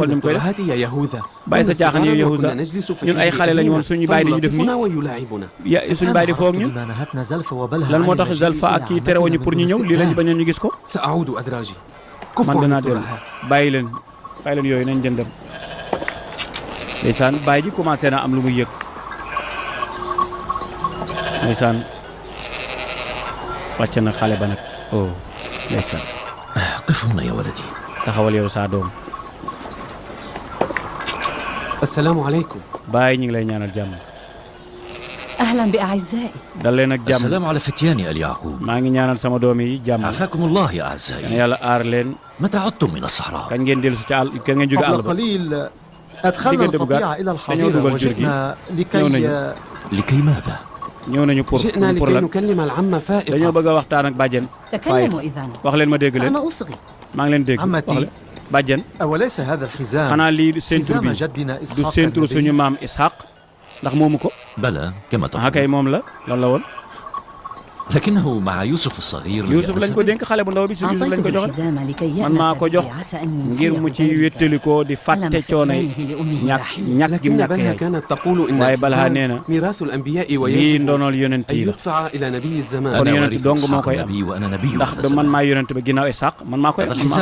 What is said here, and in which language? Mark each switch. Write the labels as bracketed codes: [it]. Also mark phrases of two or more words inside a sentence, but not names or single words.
[wo] ni mu koy def bàyyi sa caaxaan yow Yahuda ñun ay xale lañu woon suñu baay di ñu def nii suñu baay di foog ñun lan moo tax Zalfa ak kii terewuñu pour ñu ñëw lii lañu bañoon ñu gis ko man danaa dellu bàyyi leen yooyu nañ jëndam ndeysaan baay ji commencé na am lu muy yëg ndeysaan wàcc na xale ba nag ndeysaan [ar] قف هنا يا ولدي. [wo] taxawal yow saa doom. [ar] السلام عليكم. [wo] baay ñu ngi lay ñaanal jàmm. [ar] أهلا بأعزائي. [wo] dal leen ak jàmm. [ar] السلام على فتياني آل يعقوب. [wo] maa ngi ñaanal sama doom yi jàmm. [ar] عافاكم الله يا أعزائي. [wo] yàlla aar leen. [ar] متى عدتم من الصحراء؟ [wo] kañ ngeen dellu si ci àll kañ ngeen jóge àll ba. [ar] قبل قليل أدخلنا القطيع إلى الحظيرة وجئنا لكي ماذا؟ [wo] ñëw nañu pour [ar] جئنا لكي نكلم العمة فائقة. [wo] dañoo bëgg a waxtaan ak bàjjen. [ar] تكلموا إذن. [wo] wax leen ma dégg leen. [ar] أنا أصغي. [wo] maa ngi leen dégg. [ar] عمتي. [wo] bàjjen. [ar] أوليس هذا الحزام [wo] xanaa lii ceinture bi du ceinture suñu maam Ishaq ndax moomu ko. [ar] بلى كما تقول. [wo] kay moom la lan la woon. [ar] لكنه مع يوسف الصغير [wo] يوسف lañ ko dénk xale bu ndaw bi su Yusuf lañ ko jox man maa ko jox ngir mu ci wéttali ko di fàtte coono yi ñàkk gi ñàkk yaay waaye Balha nee na lii ndonol yonent yi la kon yonent dong moo koy am ndax du man maa yonent ba ginnaaw Isaaq man maa koy am